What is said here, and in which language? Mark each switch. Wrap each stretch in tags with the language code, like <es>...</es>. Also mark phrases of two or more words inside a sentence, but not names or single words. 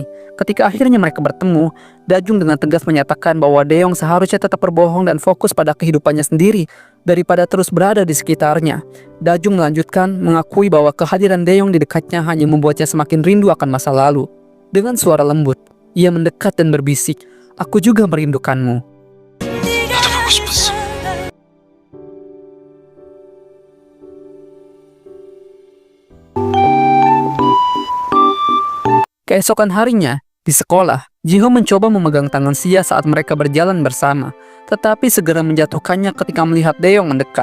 <id>Ketika akhirnya mereka bertemu, Dajung dengan tegas menyatakan bahwa Daeyeong seharusnya tetap berbohong dan fokus pada kehidupannya sendiri daripada terus berada di sekitarnya. Dajung melanjutkan mengakui bahwa kehadiran Daeyeong di dekatnya hanya membuatnya semakin rindu akan masa lalu. Dengan suara lembut, ia mendekat dan berbisik, "Aku juga merindukanmu."</id> <ko>나도 보고 싶었어.</ko> <id>Keesokan harinya, di sekolah, Ji-ho mencoba memegang tangan Sia saat mereka berjalan bersama, tetapi segera menjatuhkannya ketika melihat Daeyeong mendekat.</id>